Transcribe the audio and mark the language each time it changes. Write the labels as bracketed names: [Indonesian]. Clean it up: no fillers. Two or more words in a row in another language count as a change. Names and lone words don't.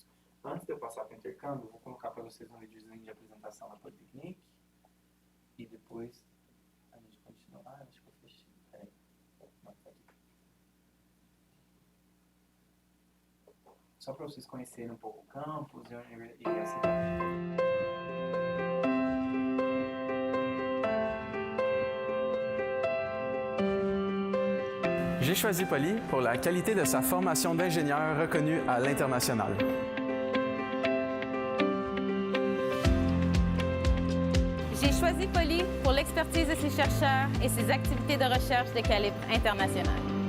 [Portuguese] Antes de eu passar para o intercâmbio, eu vou colocar para vocês um videozinho de apresentação da Polytechnic e depois a gente continua. Acho que eu fechei. Peraí. Só para vocês conhecerem um pouco o campus e a cidade. [French] J'ai choisi Poly pour la qualité de sa formation d'ingénieur reconnue à l'international. J'ai choisi Poly pour l'expertise de ses chercheurs et ses activités de recherche de calibre international.